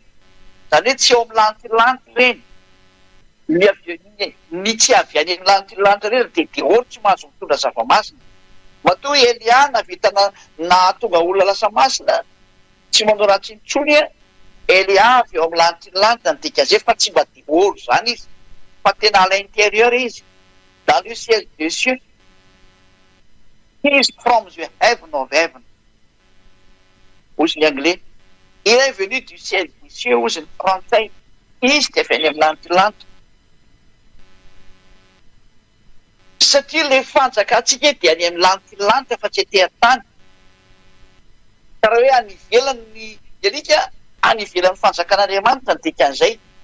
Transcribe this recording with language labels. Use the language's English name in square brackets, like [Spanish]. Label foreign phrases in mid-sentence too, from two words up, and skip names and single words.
[Malagasy] Zany hoe tsy eo amin'ny lanitra reny. Ny tsy avy any amin'ny lanitra reny dia dehoro tsy mahazo mitondra zava-masina. Matoa Elia navitana nahatonga olona lasa masina tsy manao ratsy intsony Elia avy eo amin'ny lanitra ny dikan'izay fa tsy mba dehoro zany izy fa tena [French] à l'intérieur [Malagasy] izy. [French] Dans le ciel des cieux. [English] He is from the heaven of heaven. [Malagasy] Ozy ny anglais. [French] Il est venu du ciel des cieux. [Malagasy] Ozy ny français. Izy dia avy any amin'ny lanitra. Satria ilay fanjakatsika dia any amin'ny lanitra fa tsy ety an-tany. Ka raha hoe any ivelan'ny alika, any ivelan'ny fanjakan'Andriamanitra ny dikan'izay.